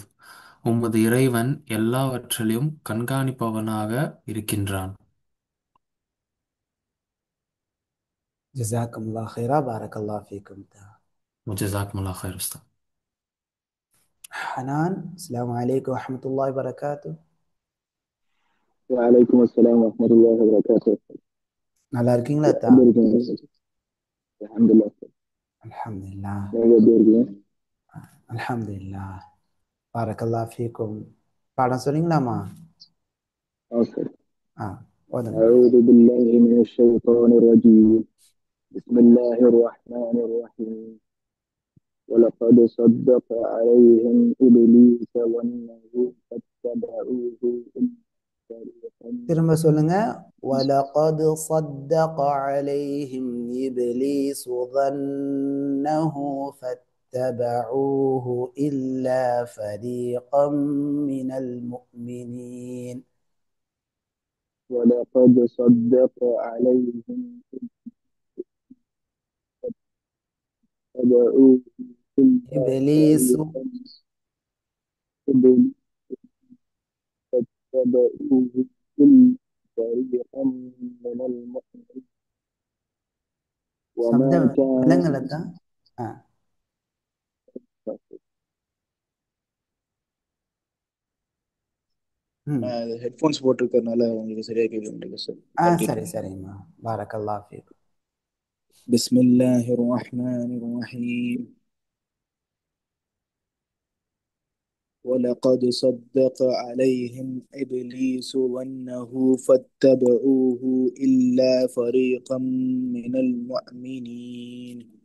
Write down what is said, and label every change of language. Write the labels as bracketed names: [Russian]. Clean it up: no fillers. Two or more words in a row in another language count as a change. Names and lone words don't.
[Tamil] உமது இறைவன் எல்லாவற்றிலும் கண்காணிப்பவனாக இருக்கின்றான். [Arabic] جزاكم الله خيرا، بارك الله فيكم. جزاكم الله خير أستاذ. ஹனான், السلام عليكم ورحمة الله وبركاته. وعليكم السلام ورحمة الله وبركاته. [Tamil] நல்லா இருக்கீங்களா தா? எப்படி இருக்கீங்க? அல்ஹம்துலில்லாஹ். அல்ஹம்துலில்லாஹ், நீங்க எப்படி இருக்கீங்க? [Arabic] الحمد لله، بارك الله فيكم. [Tamil] பாடம் சொல்றீங்களாமா? சரி. ஓதுங்க. [Arabic] أعوذ بالله من الشيطان الرجيم. بسم الله الرحمن الرحيم. ولقد صدق عليهم إبليس ظنه فاتبعوه إلا فريقا [Tamil] திரும்ப சொல்லுங்க. [Arabic] وَلَقَدْ صَدَّقَ عَلَيْهِمْ إِبْلِيسُ ظَنَّهُ فاتبعوه إلا فريقا من المؤمنين. ولقد صدق عليهم فاتبعوه إلا إبليس فريقا إبليس فاتبعوه إلا فريقا من المؤمنين [Tamil] சப்தம் [Arabic] وما كان விலங்கலத்தா ஆ ம் [Tamil] ஹெட்ஃபோன்ஸ் போட்டிருக்கறனால உங்களுக்கு சரியா கேட்க சார். சரி சரிம்மா [Arabic] بارك الله فيك. بسم الله الرحمن الرحيم ولقد صدق عليهم إبليس ظنه فاتبعوه إلا فريقا من المؤمنين